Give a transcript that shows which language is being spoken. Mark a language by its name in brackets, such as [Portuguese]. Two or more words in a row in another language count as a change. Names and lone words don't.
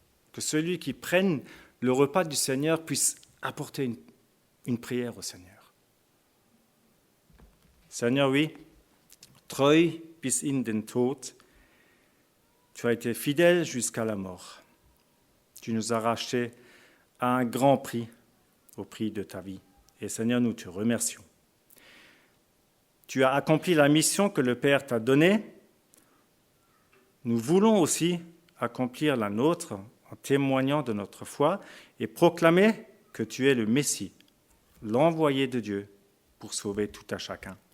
[French] que celui qui prenne le repas du Seigneur puisse apporter une prière au Seigneur. Seigneur, oui, [German] treu bis in den Tod, [French] tu as été fidèle jusqu'à la mort. Tu nous as rachetés à un grand prix, au prix de ta vie. Et Seigneur, nous te remercions. Tu as accompli la mission que le Père t'a donnée. Nous voulons aussi accomplir la nôtre en témoignant de notre foi et proclamer que tu es le Messie, l'envoyé de Dieu pour sauver tout à chacun.